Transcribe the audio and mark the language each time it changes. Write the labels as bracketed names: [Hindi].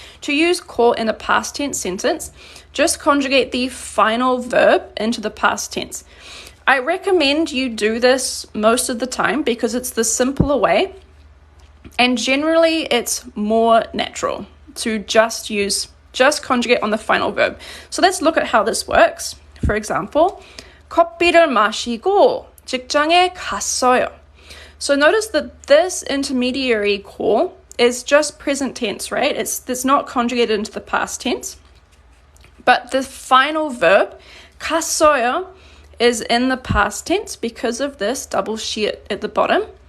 [English] To use 고 in a past tense sentence, just conjugate the final verb into the past tense. I recommend you do this most of the time because it's the simpler way, and generally it's more natural to just conjugate on the final verb. So let's look at how this works. For example, [Korean] 커피를 마시고 직장에 갔어요. [English] So notice that this intermediary 고 is just present tense, right? It's not conjugated into the past tense. But the final verb, 갔어요, is in the past tense because of this double sheet at the bottom.